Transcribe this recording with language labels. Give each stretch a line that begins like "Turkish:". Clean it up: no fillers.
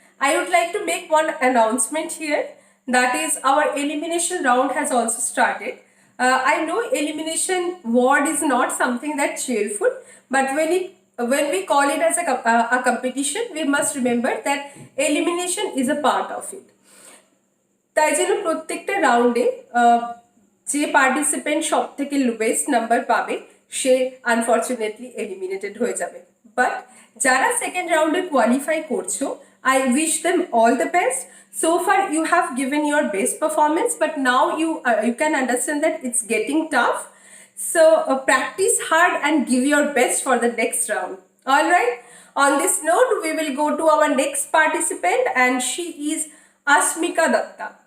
English: I would like to make one announcement here. That is, our elimination round has also started. I know elimination ward is not something that cheerful, but when we call it as a competition, we must remember that elimination is a part of it.
Bangla: তাই জন্য প্রত্যেকটা রাউন্ডে যে participant সব থেকে lowest number পাবে সে unfortunately eliminated হয়ে যাবে।
English: but
Bangla: যারা সেকেন্ড রাউন্ডে কোয়ালিফাই করছো,
English: I wish them all the best. So far you have given your best performance, but now you can understand that it's getting tough. So practice hard and give your best for the next round. All right. On this note, we will go to our next participant, and she is Ashmika Datta.